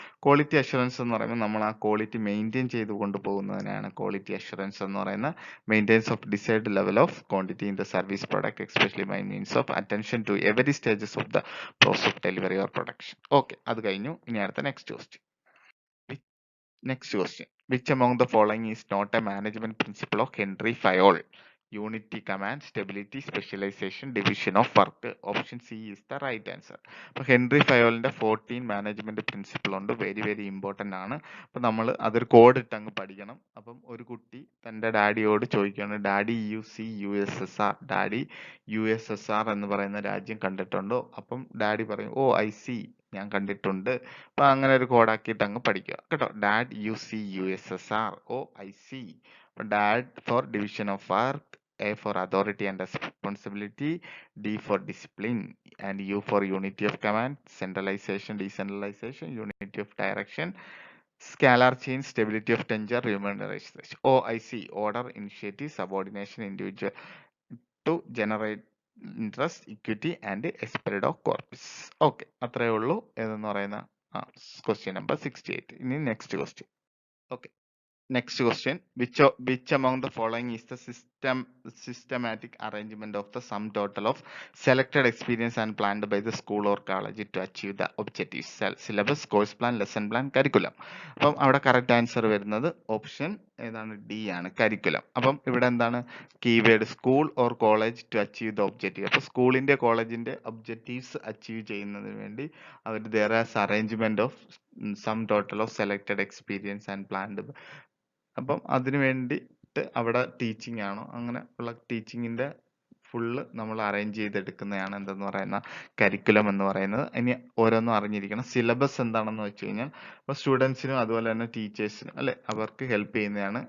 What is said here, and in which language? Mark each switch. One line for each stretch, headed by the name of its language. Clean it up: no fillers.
Malayalam: Quality assurance എന്ന് പറയുമ്പോൾ നമ്മൾ ആ ക്വാളിറ്റി മെയിൻറ്റെയിൻ ചെയ്ത് കൊണ്ടുപോകുന്നതിനാണ് ക്വാളിറ്റി അഷുറൻസ് എന്ന് പറയുന്നത്.
English: Maintenance of desired level of quantity in the service product especially by means of attention to every stages of the process of delivery or production.
Malayalam: Okay, അത് കഴിഞ്ഞു. ഇനി അടുത്ത next question.
English: Next question. Which among the following is not a management principle of Henry Fayol? Unity, command, stability, specialization, division of work. Option C is the right answer.
Malayalam: അപ്പോൾ Henry ഫയോളിന്റെ 14 management principle ഉണ്ട്.
English: very important
Malayalam: ആണ്. അപ്പൊ നമ്മൾ അതൊരു code ഇട്ട് അങ്ങ് പഠിക്കണം. അപ്പം ഒരു കുട്ടി തന്റെ ഡാഡിയോട് ചോദിക്കുകയാണ്, ഡാഡി USSR, ഡാഡി USSR എന്ന് പറയുന്ന രാജ്യം കണ്ടിട്ടുണ്ടോ? അപ്പം ഡാഡി പറയും, ഓ ഐ സി, ഞാൻ കണ്ടിട്ടുണ്ട്. അപ്പൊ അങ്ങനെ ഒരു കോഡാക്കിയിട്ട് അങ്ങ് പഠിക്കുക കേട്ടോ.
English: Dad USSR, O I C. Dad for division of work, A for authority and responsibility, D for discipline, and U for unity of command, centralization, decentralization, unity of direction, scalar change, stability of tenure, remuneration. OIC, order, initiative, subordination, individual to generate interest, equity and esprit of corpus.
Malayalam: Okay, അത്രയേ ഉള്ളൂ ഏതെന്ന് പറയുന്ന question number 68. ഇനി next question.
English: Okay, next question. Which among the following is the systematic arrangement of the sum total of selected experience and planned by the school or college to achieve the objectives? Syllabus, course plan, lesson plan, curriculum.
Malayalam: അപ്പം അവിടെ correct answer വരുന്നത് option ഏതാണ്? D ആണ്, curriculum. അപ്പം ഇവിടെ എന്താണ് keyword?
English: School or college to achieve the objective.
Malayalam: അപ്പൊ സ്കൂളിന്റെ കോളേജിന്റെ ഒബ്ജക്റ്റീവ്സ് അച്ചീവ് ചെയ്യുന്നതിന് വേണ്ടി അവർ
English: there is arrangement of sum total of selected experience and planned.
Malayalam: അപ്പം അതിനു വേണ്ടിയിട്ട് അവിടെ ടീച്ചിങ് ആണോ, അങ്ങനെ ഉള്ള ടീച്ചിങ്ങിന്റെ ഫുള്ള് നമ്മൾ അറേഞ്ച് ചെയ്തെടുക്കുന്നതാണ് എന്തെന്ന് പറയുന്ന കരിക്കുലം എന്ന് പറയുന്നത്. ഇനി ഓരോന്നും അറിഞ്ഞിരിക്കണം. സിലബസ് എന്താണെന്ന് വെച്ച് കഴിഞ്ഞാൽ അപ്പോൾ സ്റ്റുഡൻസിനും അതുപോലെ തന്നെ ടീച്ചേഴ്സിനും അല്ലെ, അവർക്ക് ഹെൽപ്പ് ചെയ്യുന്നതാണ്.